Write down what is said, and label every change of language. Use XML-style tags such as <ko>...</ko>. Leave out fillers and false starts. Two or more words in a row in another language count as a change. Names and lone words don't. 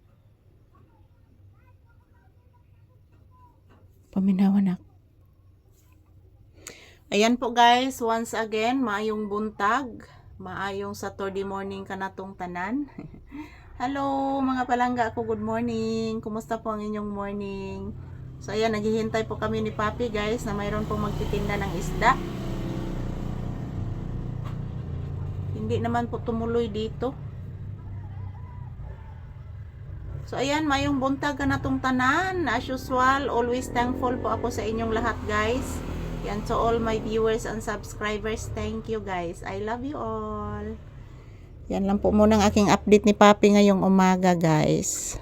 <ceb>Paminawa nak. Ayan po guys,</ceb> <en>once again,</en> <ceb>maayong buntag. Maayong Saturday morning kanatong tanan. Hello mga palangga ako,</ceb> <en>good morning.</en> <tl>Kumusta po ang inyong morning? So ayan, naghihintay po kami ni Papi guys na mayroon pong magtitinda ng isda. Hindi naman po tumuloy dito. So ayan,</tl> <ceb>mayong buntag kanatong tanan.</ceb> <en>As usual, always thankful</en> <tl>po ako sa inyong lahat guys. Yan,</tl> <en>to all my viewers and subscribers, thank you guys. I love you all.</en> <tl>Yan lang po muna ang aking update ni Papi ngayong umaga guys.</tl>